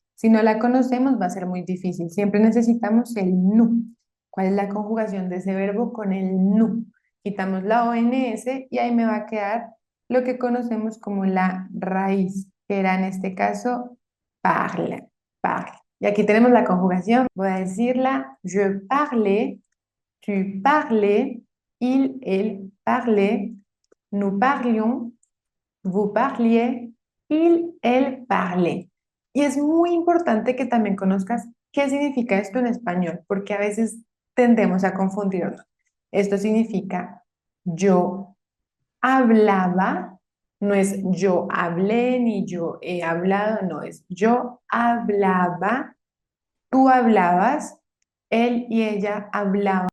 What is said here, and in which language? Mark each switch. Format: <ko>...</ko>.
<es>Si no la conocemos, va a ser muy difícil. Siempre necesitamos el nu. ¿Cuál es la conjugación de ese verbo con el nu? Quitamos la ONS y ahí me va a quedar lo que conocemos como la raíz, que era en este caso parle, parle. Y aquí tenemos la conjugación. Voy a decirla:</es> <fr>je parlais, tu parlais, il, elle parlait, nous parlions, vous parliez, il, elle parlait.</fr> <es>Y es muy importante que también conozcas qué significa esto en español, porque a veces tendemos a confundirnos. Esto significa yo hablaba, no es yo hablé ni yo he hablado, no es yo hablaba, tú hablabas, él y ella hablaban.</es>